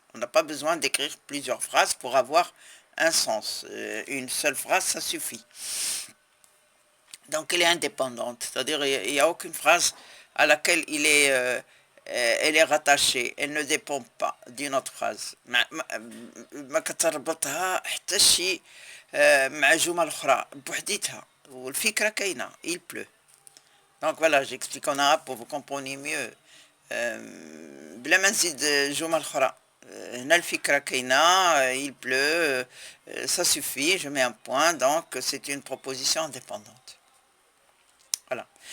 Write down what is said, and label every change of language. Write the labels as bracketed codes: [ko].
[fr] On n'a pas besoin d'écrire plusieurs phrases pour avoir un sens. Une seule phrase, ça suffit. Donc elle est indépendante, c'est-à-dire il n'y a aucune phrase à laquelle elle est rattachée, elle ne dépend pas d'une autre phrase. [ar] ما كتربطها حتى شي مع جمل أخرى بوحديتها والفكرة كاينة. [fr] Il pleut. Donc voilà, j'explique en arabe pour vous compreniez mieux. [ar] بلا ما نزيد جمل أخرى. هنا الفكرة كاينة, [fr] il pleut, ça suffit, je mets un point, donc c'est une proposition indépendante. Voilà.